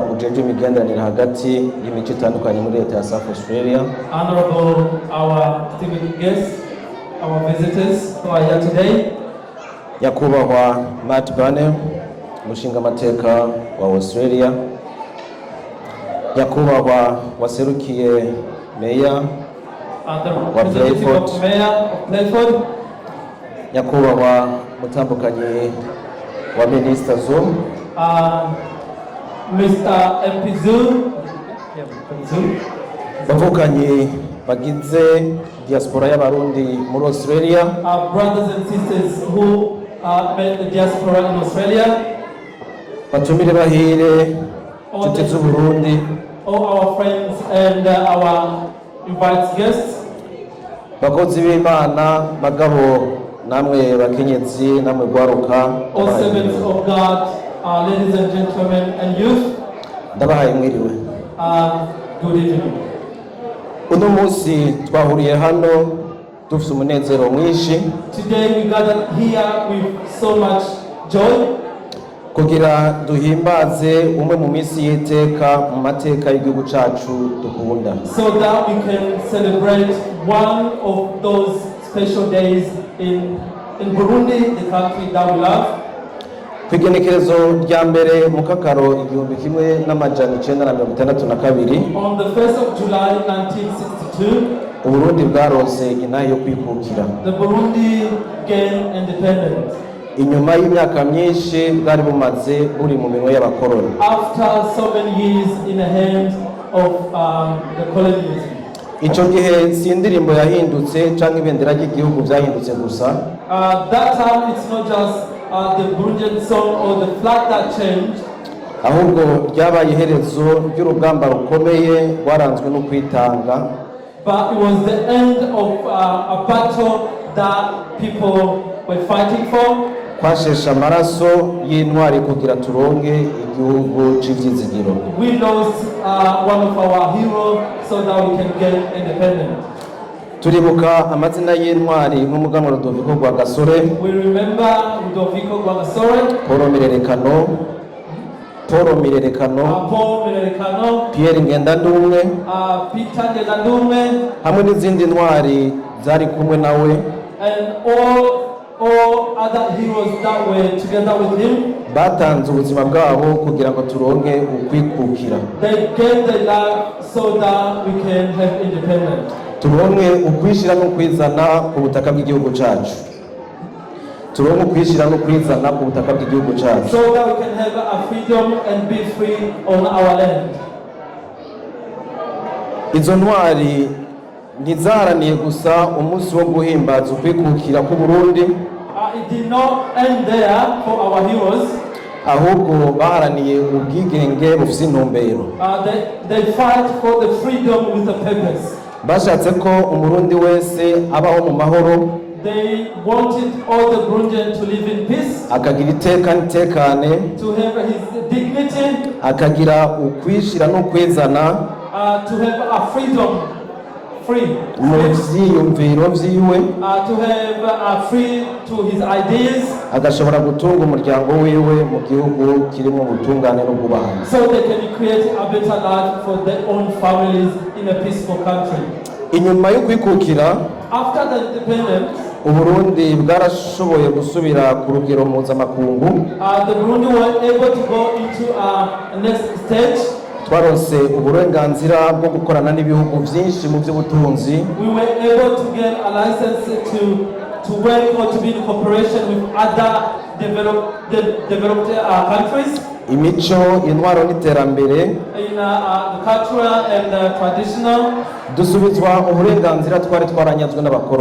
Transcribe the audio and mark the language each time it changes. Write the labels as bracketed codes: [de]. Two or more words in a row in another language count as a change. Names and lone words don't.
[rn] ajejwe imigenderanire hagati y'imico itandukanye muri leta ya South Australia. [en] Honorable our distinguished guests, our visitors who are here today. [rn] Nyakubahwa Matt Bane, umushingamateka wa Australia. Nyakubahwa waserukiye Meya [en] the representative of Mayor of Playford. [rn] Nyakubahwa mutambukanyi wa Minister Zoom. [en] Mr. MP Zoom. [rn] Bavukanyi bagize diaspora y'abarundi muri Australia. [en] Our brothers and sisters who made the diaspora in Australia. [rn] Batumire bahire nshuti z'u Burundi. [en] All our friends and our invited guests. [rn] Bakozi b'Imana, bagabo namwe bakenyezi namwe gwaruka. [en] All servants of God, ladies and gentlemen and youth. [rn] Ndabahaye mwiriwe. [en] Good evening. [rn] Uno munsi twahuriye hano dufite umunezero mwinshi. [en] Today we gathered here with so much joy. [rn] Kugira duhimbaze umwe mu minsi y'iteka mu mateka y'igihugu cacu dukunda. [en] So that we can celebrate one of those special days in Burundi, the country that we love. [rn] Kwigenekerezo rya mbere mu kakaro 1962. [en] On the 1st of July 1962, [rn] Uburundi bwaronse inaha yo kwikukira. [en] the Burundi gained independence. [rn] Inyuma y'imyaka myinshi bwari bumaze buri mu minwe y'abakoroni. [en] After so many years in the hands of the colonialism. [rn] Ico gihe si indirimbo yahindutse canke ibendera ry'igihugu vyahindutse gusa. [en] That time it's not just the Burundian song or the flag that changed. [rn] Ahubwo ryabaye iherezo ry'urugamba rukomeye rwaranzwe no kwitanga. [en] But it was the end of a battle that people were fighting for. [rn] Kwashesha amaraso y'intwari kugira turonke igihugu c'ivyizigiro. [en] We lost one of our heroes so that we can get independent. [rn] Turibuka amazina y'intwari nk'umuganwa Rudoviko Rwagasore. [en] We remember Rudoviko Rwagasore, Paul Mirerekano, Pierre Ngendandumwe, Peter Ngendandumwe, [rn] hamwe n'izindi ntwari zari kumwe nawe. [en] and all other heroes that were together with him. [rn] Batanze ubuzima bwabo kugira ngo turonke ukwikukira. [en] They gave their life so that we can have independence. [rn] Turonke ukwishira no kwizana ku butaka bw'igihugu cacu. [en] So that we can have a freedom and be free on our land. [rn] Izo ntwari ntizaharaniye gusa umunsi wo guhimbaza ukwikukira ku Burundi. [en] It did not end there for our heroes. [rn] Ahubwo baharaniye ubwigenge bufite intumbero. [en] They fight for the freedom with a purpose. [rn] Bashatse ko umurundi wese abaho mu mahoro. [en] They wanted all the Burundians to live in peace. [rn] Akagira iteka n'itekane. [en] To have his dignity. [rn] Akagira ukwishira no kwizana. [en] To have a freedom. Free. [rn] Mu vyiyumviro vyiwe. [en] To have free to his ideas. [rn] Agashobora gutunga umuryango wiwe mu gihugu kirimo ubutungane no kubahana. [en] So they can create a better life for their own families in a peaceful country. [rn] Inyuma yo kwikukira, [en] after the independence, [rn] Uburundi bwarashoboye gusubira ku rugero mpuzamakungu. [en] The Burundi were able to go into a next stage. [rn] Twaronse uburenganzira bwo gukorana n'ibihugu byinshi mu by'ubutunzi. [en] We were able to get a license to work or to be in cooperation with other developed countries. [rn] Imico, intwaro n'iterambere. [en] In the cultural and traditional. [rn] Dusubizwa uburenganzira twari twaranyazwe n'abakoroni.